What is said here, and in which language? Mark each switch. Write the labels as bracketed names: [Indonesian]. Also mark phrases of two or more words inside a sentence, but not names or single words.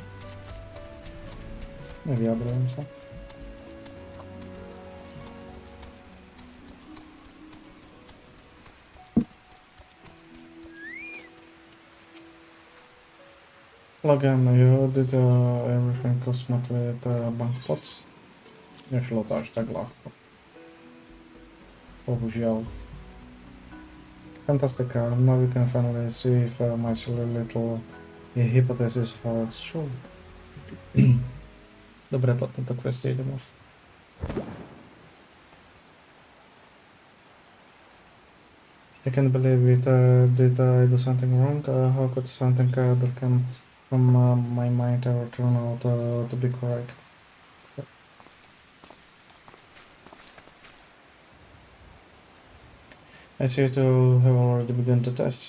[Slovak] Nevyjadrujem sa. [English] Logan, you did everything cosmetic bank pots? [Slovak] Nešlo to až tak ľahko. Bohužiaľ. [English] Fantastic, now we can finally see if my silly little hypothesis holds true. [Slovak] Dobre, po tento quest idem off. [English] I can't believe it. Did I do something wrong? How could something that came from my mind ever turn out to be correct? I see you have already begun to test.